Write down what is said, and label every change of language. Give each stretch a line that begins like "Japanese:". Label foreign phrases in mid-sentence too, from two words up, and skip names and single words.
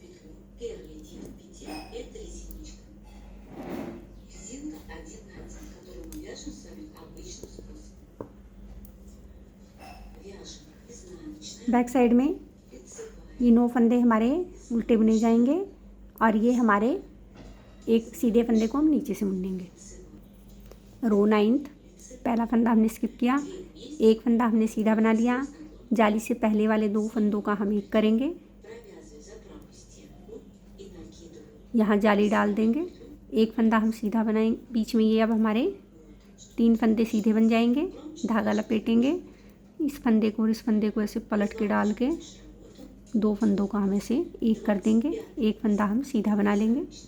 Hindi: बैक साइड में ये 9 फंदे हमारे उल्टे बुने जाएंगे और ये हमारे एक सीधे फंदे को हम नीचे से बुन लेंगे। रो 9th, पहला फंदा हमने स्किप किया, एक फंदा हमने सीधा बना लिया, जाली से पहले वाले 2 फंदों का हम एक करेंगे,
Russian: Провязывай за правую стенку и накидывай
Hindi: यहाँ जाली डाल देंगे, एक फंदा हम सीधा बनाएंगे बीच में। ये अब हमारे 3 फंदे सीधे बन जाएंगे। धागा लपेटेंगे, इस फंदे को और इस फंदे को ऐसे पलट के डाल के 2 फंदों का हम ऐसे एक कर देंगे, एक फंदा हम सीधा बना लेंगे।